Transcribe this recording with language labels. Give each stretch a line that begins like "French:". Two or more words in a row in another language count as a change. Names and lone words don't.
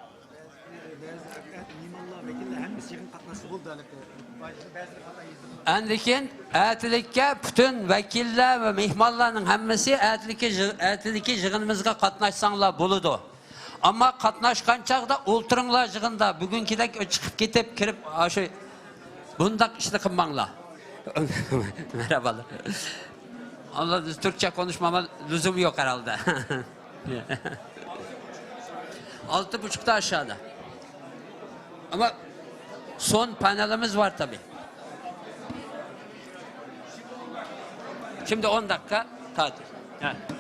Uzbek: Andikin atilikka butun vakillar va mehmonlarning hammasi atilikka yig'inimizga qatnashsanglar bo'ladi. Ammo qatnashgan chog'da o'ltiringlar yig'inda. Bugunkidek chiqib ketib kirib shu bundaq ishni qilmanglar.
Turkish: Merhabalar. Allah Türkçe konuşmama lüzum yok herhalde. 6.30'da aşağıda. Ama son panelimiz var tabii. Şimdi 10 dakika tatil. Evet.